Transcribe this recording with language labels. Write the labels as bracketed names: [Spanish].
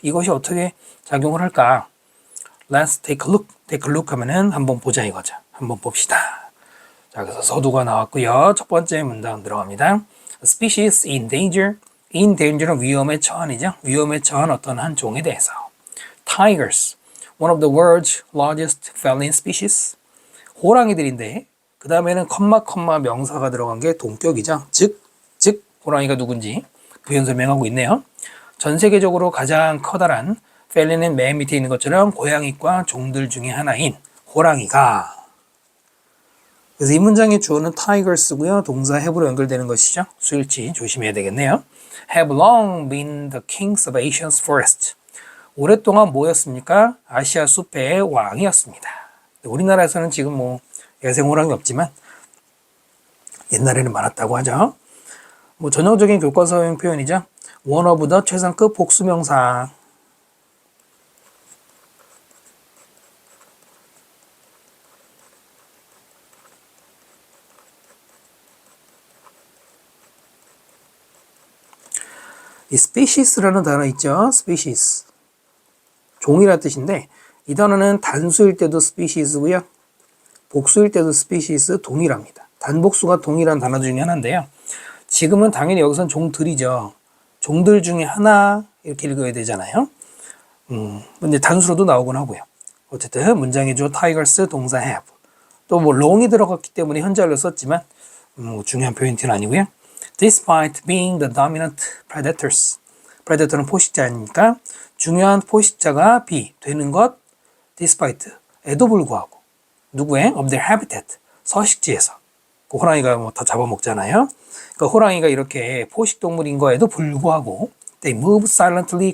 [Korean] 이것이 어떻게 작용을 할까? [English] Let's take a look. Take a look [Korean] 하면은 한번 보자 이거죠. 한번 봅시다. 자, 그래서 서두가 나왔고요. 첫 번째 문장 들어갑니다. [English] A species in danger. [Korean] In danger는 위험에 처한이죠. 위험에 처한 어떤 한 종에 대해서. [English] Tigers. One of the world's largest feline species. [Korean] 호랑이들인데 그 다음에는 컴마 명사가 들어간 게 동격이죠. 즉 호랑이가 누군지 부연 설명하고 있네요. 전 세계적으로 가장 커다란 펠린은 맨 밑에 있는 것처럼 고양이과 종들 중에 하나인 호랑이가. 그래서 이 문장의 주어는 tigers고요. 동사 have로 연결되는 것이죠. 수일치 조심해야 되겠네요. [English] Have long been the kings of Asia's forest. [Korean] 오랫동안 뭐였습니까? 아시아 숲의 왕이었습니다. 우리나라에서는 지금 뭐 야생 호랑이 없지만 옛날에는 많았다고 하죠. 뭐 전형적인 교과서용 표현이죠. [English] one of the [Korean] 최상급 복수명사. 이 species라는 단어 있죠. [English] species. [Korean] 종이라는 뜻인데 이 단어는 단수일 때도 species고요. 복수일 때도 species 동일합니다. 단복수가 동일한 단어 중에 하나인데요. 지금은 당연히 여기선 종들이죠. 종들 중에 하나 이렇게 읽어야 되잖아요. 근데 단수로도 나오곤 하고요. 어쨌든 문장의 주어 tigers 동사 have. 또 뭐 long이 들어갔기 때문에 현재완료 썼지만 중요한 포인트는 아니고요. [English] Despite being the dominant predators. [Korean] predator는 포식자 아닙니까? 중요한 포식자가 되는 것 despite에도 불구하고 누구의? [English] of their habitat. 서식지에서. [Korean] 그 호랑이가 뭐 다 잡아먹잖아요. 그러니까 호랑이가 이렇게 포식동물인 거에도 불구하고 [English] they move silently.